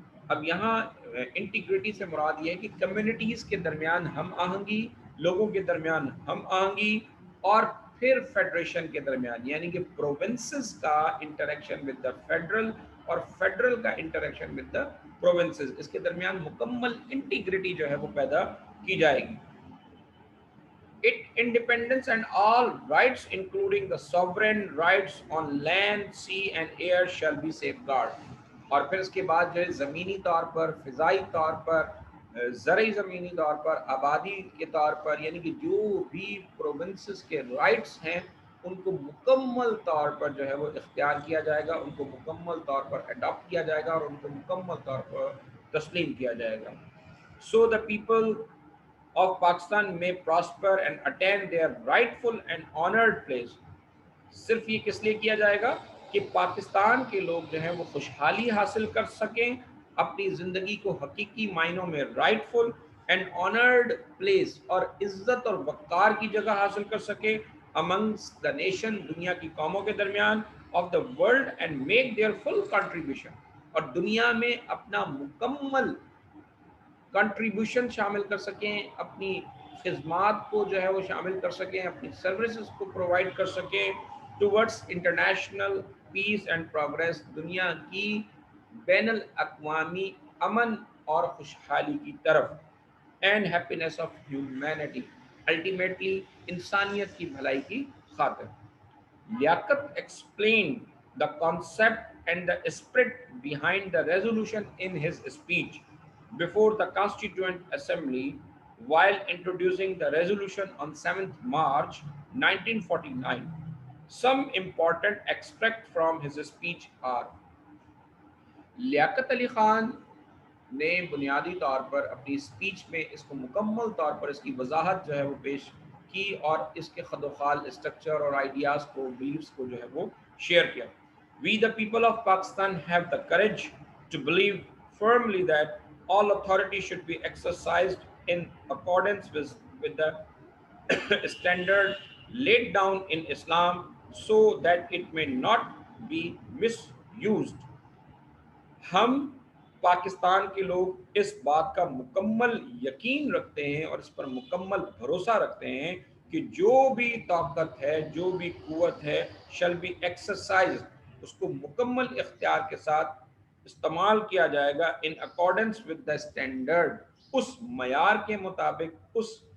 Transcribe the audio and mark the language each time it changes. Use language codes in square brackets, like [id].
[ur] اب یہاں انٹیگریٹی سے مراد یہ ہے کہ کمیونٹیز کے درمیان ہم آہنگی، لوگوں کے درمیان ہم آہنگی، اور پھر فیڈریشن کے درمیان، یعنی کہ پروونسز کا [en] interaction with the federal [ur] اور فیڈرل کا [en] interaction with the provinces, [ur] اس کے درمیان مکمل انٹیگریٹی جو ہے وہ پیدا کی جائے گی. [en] It independence and all rights including the sovereign rights on land, sea and air shall be safeguarded. [ur] اور پھر اس کے بعد جو ہے زمینی طور پر، فضائی طور پر، زرعی زمینی طور پر، آبادی کے طور پر، یعنی کہ جو بھی پروونسز کے رائٹس ہیں ان کو مکمل طور پر جو ہے وہ اختیار کیا جائے گا، ان کو مکمل طور پر اڈاپٹ کیا جائے گا اور ان کو مکمل طور پر تسلیم کیا جائے گا. [en] So the people of Pakistan may prosper and attain their rightful and honored place. [ur] صرف یہ کس لیے کیا جائے گا کہ پاکستان کے لوگ جو ہیں وہ خوشحالی حاصل کر سکیں، اپنی زندگی کو حقیقی معنوں میں [en] rightful and honoured place [ur] اور عزت اور وقار کی جگہ حاصل کر سکیں [en] amongst the nation، [ur] دنیا کی قوموں کے درمیان، [en] of the world and make their full contribution، [ur] اور دنیا میں اپنا مکمل کنٹریبیوشن شامل کر سکیں، اپنی خدمات کو جو ہے وہ شامل کر سکیں، اپنی سروسز کو پرووائڈ کر سکیں [en] towards international peace and progress, [ur] دنیا کی بین الاقوامی امن اور خوشحالی کی طرف، [en] and happiness of humanity, [ur] ultimately انسانیت کی بھلائی کی خاطر. [en] Liaquat explained the concept and the spirit behind the resolution in his speech before the Constituent Assembly while introducing the resolution on 7th March 1949. Some important extract from his speech are: [ur] Liaquat Ali Khan نے بنیادی طور پر اپنی speech میں اس کو مکمل طور پر اس کی وضاحت جو ہے وہ پیش کی اور اس کے خد و خال اسٹرکچر اور آئیڈیاز کو، بلیفس کو جو ہے وہ شیئر کیا. [en] We the people of Pakistan have the courage to believe firmly that all authority should be exercised in accordance with the standard laid down in Islam so that it may not be misused. [ur] ہم پاکستان کے لوگ اس بات کا مکمل یقین رکھتے ہیں اور اس پر مکمل بھروسہ رکھتے ہیں کہ جو بھی طاقت ہے، جو بھی قوت ہے، [en] shall be exercise, [ur] اس کو مکمل اختیار کے ساتھ استعمال کیا جائے گا [en] in accordance with the standard, [ur] اس معیار کے مطابق، اس